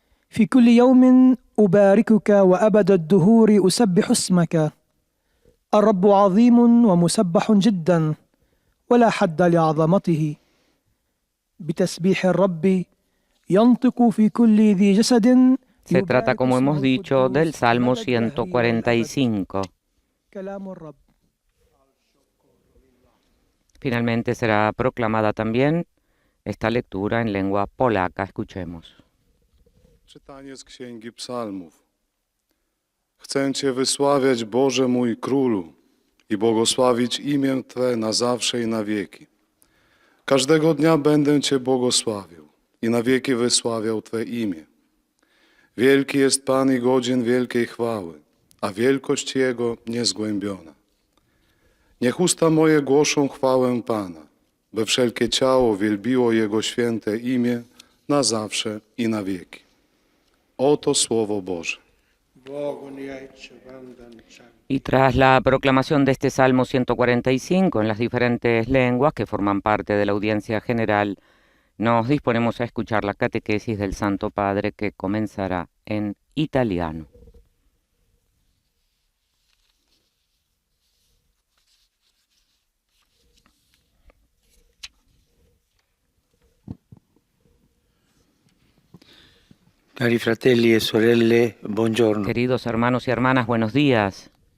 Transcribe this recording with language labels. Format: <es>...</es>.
<ar>في كل يوم أباركك وأبد الدهور أسبح اسمك. الرب عظيم ومسبح جدا ولا حد لعظمته. بتسبيح الرب ينطق في كل ذي جسد.</ar> <es>Se trata, como hemos dicho, del Salmo 145. Finalmente será proclamada también esta lectura en lengua polaca. Escuchemos.</es> <pl>Czytanie z Księgi Psalmów. Chcę Cię wysławiać, Boże mój Królu, i błogosławić imię Twe na zawsze i na wieki. Każdego dnia będę Cię błogosławił i na wieki wysławiał Twe imię. Wielki jest Pan i godzien wielkiej chwały, a wielkość Jego niezgłębiona. Niech usta moje głoszą chwałę Pana, by wszelkie ciało wielbiło Jego święte imię na zawsze i na wieki. Oto Słowo Boże.</pl> <es>Y tras la proclamación de este Salmo 145 en las diferentes lenguas que forman parte de la audiencia general, nos disponemos a escuchar la catequesis del Santo Padre que comenzará en italiano.</es> <it>Cari fratelli e sorelle, buongiorno.</it> <es>Queridos hermanos y hermanas, buenos días.</es>